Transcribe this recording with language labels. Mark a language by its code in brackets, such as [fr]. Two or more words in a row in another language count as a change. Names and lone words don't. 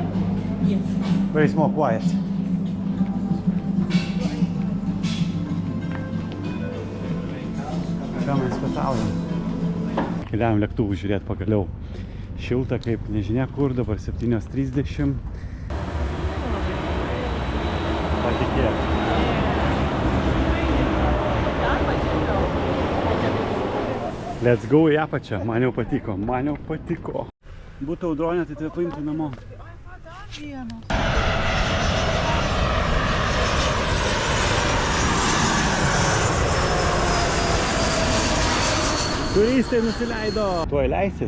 [en] Very small, quiet. [lt] pietaujam. Keliavom lėktuvų žiūrėti pagaliau. Šilta kaip nežinia kur, dabar 7:30. Patikėk. [en] Let's go [lt] į apačią. Man jau patiko. Būtų audronė, tai tave paimtų namo. Turistai nusileido. Tuoj leisis.